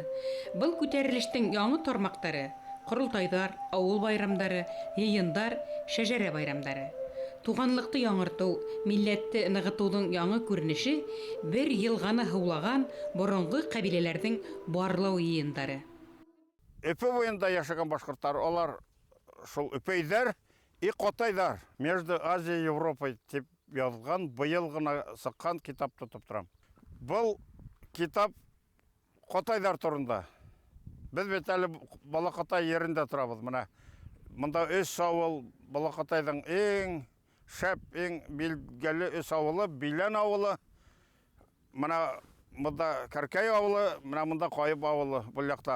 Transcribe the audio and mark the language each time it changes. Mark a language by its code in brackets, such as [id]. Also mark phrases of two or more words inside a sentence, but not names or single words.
[ba] Был күтәрелештең яңы тармаҡтары — ҡоролтайҙар, ауыл байрамдары, йыйындар, шәжәрә байрамдары. Туғанлыҡты яңыртыу, милләтте нығытыуҙың яңы күренеше — бер йылғаны һыулаған боронғо ҡәбиләләрҙең барлау йыйындары. Өпө буйында яшәгән башҡорттар, олар шул өпөйҙәр и ҡотайҙар, [ru] между Азией и Европой [ba] тип яҙған, быйыл ғына сыҡҡан китап тотоп торам. Был китап ҡотайҙар турында. Беҙ бит әле Балаҡатай ерендә торабыҙ. Мында 3 ауыл, Балаҡатайҙың ең шәп, ең билгеле 3 ауылы, Билән ауылы, мында Кәркәй ауылы, мында Ҡайып ауылы был яҡта.